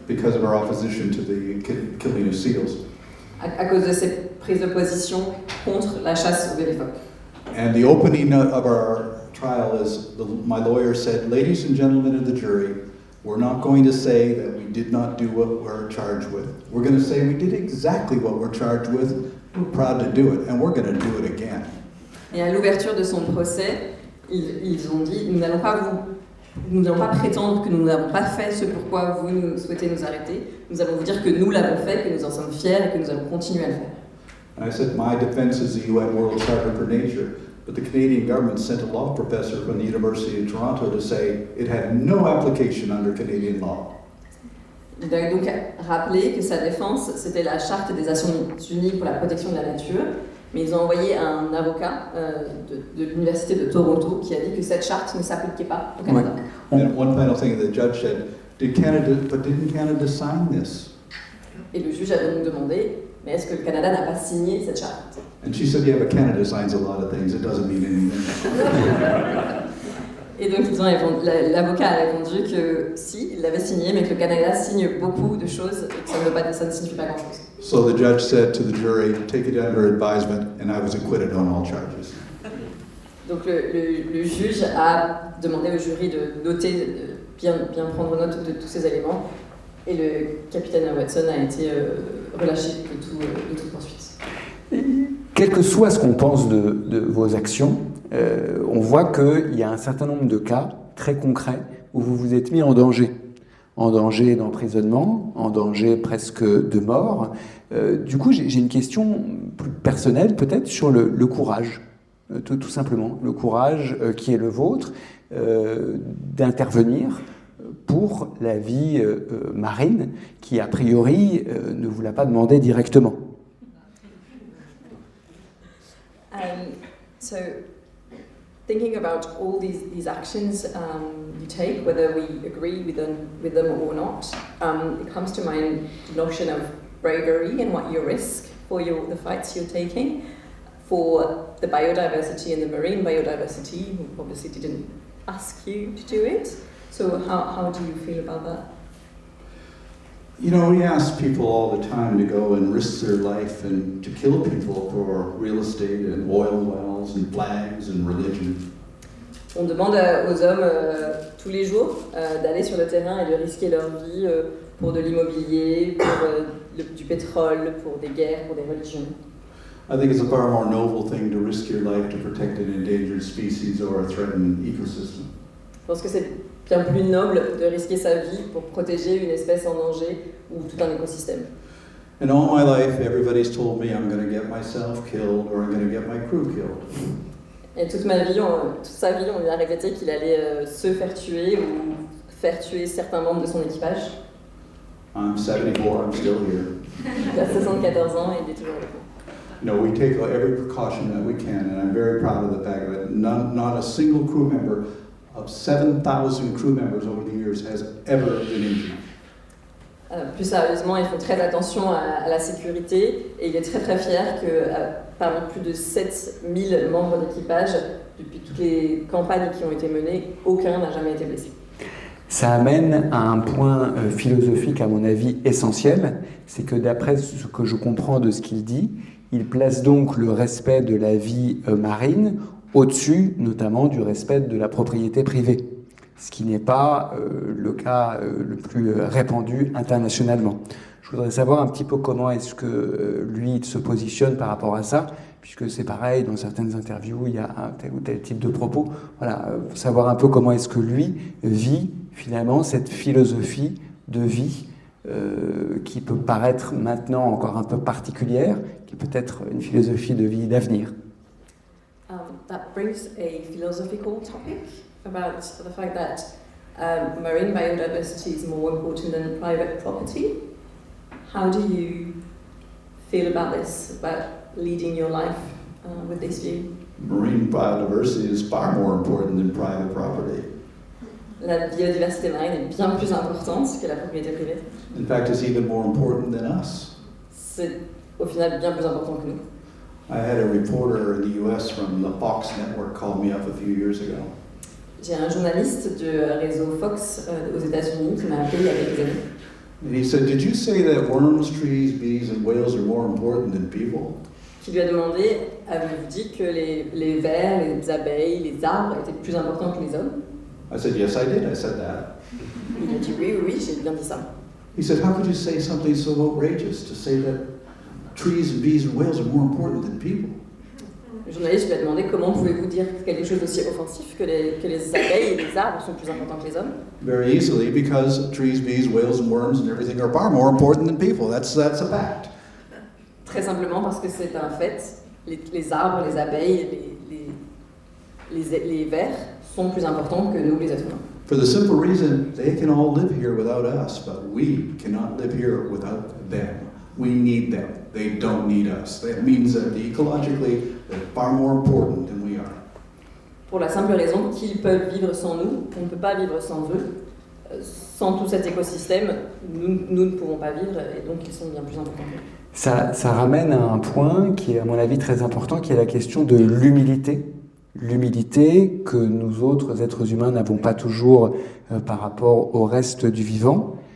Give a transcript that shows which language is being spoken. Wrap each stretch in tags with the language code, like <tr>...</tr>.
<en>Because of our opposition to the killing of seals.</en> <fr>À cause de ses prises de position contre la chasse aux phoques.</fr> <en>And the opening of our trial is, my lawyer said, ladies and gentlemen of the jury, we're not going to say that we did not do what we're charged with. We're going to say we did exactly what we're charged with. We're proud to do it, and we're going to do it again.</en> <fr>Et à l'ouverture de son procès, ils ont dit, nous n'allons pas prétendre que nous n'avons pas fait ce pourquoi vous souhaitez nous arrêter. Nous allons vous dire que nous l'avons fait, que nous en sommes fiers et que nous allons continuer à le faire.</fr> <en>And I said, my defense is the UN World Charter for Nature, but the Canadian government sent a law professor from the University of Toronto to say it had no application under Canadian law.</en> <fr>Il a donc rappelé que sa défense, c'était la Charte des Nations Unies pour la protection de la nature, mais ils ont envoyé un avocat de l'Université de Toronto qui a dit que cette charte ne s'appliquait pas au Canada. Ouais.</fr> <en>And one final thing, the judge said, didn't Canada sign this?</en> <fr>Et le juge a donc demandé, mais est-ce que le Canada n'a pas signé cette charte?</fr> <en>And she said, yeah, but Canada signs a lot of things, it doesn't mean anything.</en> <fr>Et donc l'avocat a répondu que si, il l'avait signé, mais que le Canada signe beaucoup de choses et que ça ne signifie pas grand-chose.</fr> <en>So the judge said to the jury, take it under advisement, and I was acquitted on all charges.</en> <fr>Donc le juge a demandé au jury de noter, de bien prendre note de tous ces éléments, et le capitaine Watson a été relâché de toute poursuite. Quel que soit ce qu'on pense de vos actions, on voit qu'il y a un certain nombre de cas très concrets où vous vous êtes mis en danger d'emprisonnement, en danger presque de mort. Du coup, j'ai une question plus personnelle peut-être sur le courage, tout simplement, le courage qui est le vôtre d'intervenir pour la vie marine qui, a priori, ne vous l'a pas demandé directement.</fr> <en>So, thinking about all these actions you take, whether we agree with them or not, it comes to mind the notion of bravery and what you risk for the fights you're taking for the biodiversity and the marine biodiversity, who obviously didn't ask you to do it. So how do you feel about that? You know, we ask people all the time to go and risk their life and to kill people for real estate and oil wells and flags and religion.</en> <fr>On demande aux hommes tous les jours d'aller sur le terrain et de risquer leur vie pour de l'immobilier, pour du pétrole, pour des guerres, pour des religions.</fr> <en>I think it's a far more noble thing to risk your life to protect an endangered species or a threatened ecosystem.</en> <fr>Je pense que c'est bien plus noble de risquer sa vie pour protéger une espèce en danger ou tout un écosystème.</fr> <en>And all my life, everybody's told me I'm going to get myself killed or I'm going to get my crew killed.</en> <fr>Et toute sa vie, on lui a répété qu'il allait se faire tuer ou faire tuer certains membres de son équipage.</fr> <en>I'm 74, I'm still here.</en> <fr>Il a 74 ans et il est toujours avec nous.</fr> <en>You know, we take every precaution that we can, and I'm very proud of the fact that not a single crew member of 7,000 crew members over the years has ever been injured.</en> <fr>Plus sérieusement, ils font très attention à la sécurité et il est très très fier que parmi plus de 7000 membres d'équipage, depuis toutes les campagnes qui ont été menées, aucun n'a jamais été blessé. Ça amène à un point philosophique, à mon avis, essentiel, c'est que d'après ce que je comprends de ce qu'il dit, il place donc le respect de la vie marine au-dessus, notamment, du respect de la propriété privée, ce qui n'est pas le cas le plus répandu internationalement. Je voudrais savoir un petit peu comment est-ce que lui il se positionne par rapport à ça, puisque c'est pareil, dans certaines interviews, il y a un tel ou tel type de propos. Voilà, savoir un peu comment est-ce que lui vit finalement cette philosophie de vie qui peut paraître maintenant encore un peu particulière, qui peut être une philosophie de vie d'avenir.</fr> <en>That brings a philosophical topic about the fact that marine biodiversity is more important than private property. How do you feel about this, about leading your life with this view? Marine biodiversity is far more important than private property.</en> <fr>La biodiversité marine est bien plus importante que la propriété privée.</fr> <en>In fact, it's even more important than us.</en> <fr>C'est au final bien plus important que nous.</fr> <en>I had a reporter in the US from the Fox network call me up a few years ago.</en> <fr>J'ai un journaliste du réseau Fox aux États-Unis qui m'a appelé il y a quelques années.</fr> <en>And he said, "Did you say that worms, trees, bees, and whales are more important than people?"</en> <fr>Qui lui a demandé, avez-vous dit que les vers, les abeilles, les arbres étaient plus importants que les hommes?</fr> <en>I said, "Yes, I did. I said that."</en> <fr>Il a dit oui, j'ai bien dit ça.</fr> <en>He said, "How could you say something so outrageous to say that trees and bees and whales are more important than people?"</en> <fr>Le journaliste lui a demandé comment pouvez-vous dire quelque chose d'aussi offensif que les abeilles et les arbres sont plus importants que les hommes?</fr> <en>Very easily, because trees, bees, whales, and worms and everything are far more important than people. That's a fact.</en> <fr>Très simplement parce que c'est un fait. Les arbres, les abeilles, les vers sont plus importants que nous, les êtres humains.</fr> <en>For the simple reason they can all live here without us, but we cannot live here without them. We need them. They don't need us. That means that ecologically they're far more important than we are.</en> <fr>Pour la simple raison qu'ils peuvent vivre sans nous, on ne peut pas vivre sans eux. Sans tout cet écosystème, nous ne pouvons pas vivre et donc ils sont bien plus importants. Ça ramène à un point qui est à mon avis très important, qui est la question de l'humilité. L'humilité que nous autres êtres humains n'avons pas toujours par rapport au reste du vivant.</fr>